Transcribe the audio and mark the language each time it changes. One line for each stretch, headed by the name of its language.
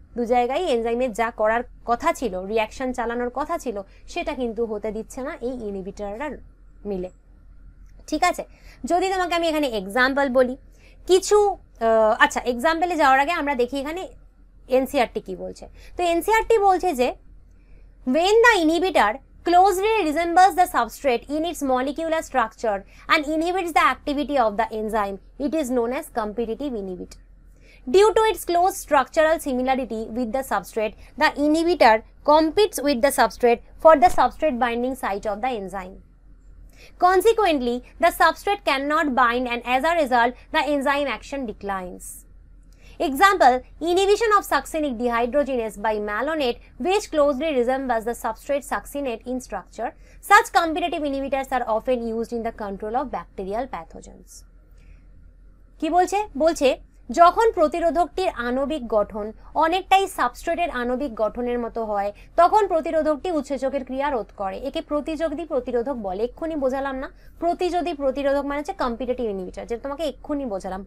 Bangla: দু জায়গায় এনজাইমের যা করার কথা ছিল, রিয়াকশন চালানোর কথা ছিল, সেটা কিন্তু হতে দিচ্ছে না এই ইনহিবিটররা মিলে। ঠিক আছে, যদি তোমাকে আমি এখানে এক্সাম্পল বলি কিছু, আচ্ছা এক্সাম্পলে যাওয়ার আগে আমরা দেখি এখানে এনসিআরটি কি বলছে। তো এনসিআরটি বলছে যে
English: when the inhibitor closely resembles the substrate in its molecular structure and inhibits the activity of the enzyme, it is known as competitive inhibitor. Due to its close structural similarity with the substrate, the inhibitor competes with the substrate for the substrate binding site of the enzyme. Consequently, the substrate cannot bind, and as a result, the enzyme action declines. Example, inhibition of succinic dehydrogenase by malonate, which closely resembles the substrate succinate in structure. Such competitive inhibitors are often used in the control of bacterial pathogens.
Bangla: কি বলছে? বলছে যখন প্রতিরোধকটির আণবিক গঠন অনেকটাই সাবস্ট্রেটের আণবিক গঠনের মতো হয়, তখন প্রতিরোধকটি উৎসেচকের ক্রিয়া রোধ করে। একে প্রতিযোগী প্রতিরোধক বলে। এক্ষুনি বোঝালাম না? প্রতিযোগী প্রতিরোধক মানে হচ্ছে কম্পিটিটিভ ইনহিবিটর, যেটা তোমাকে এক্ষুনি বোঝালাম।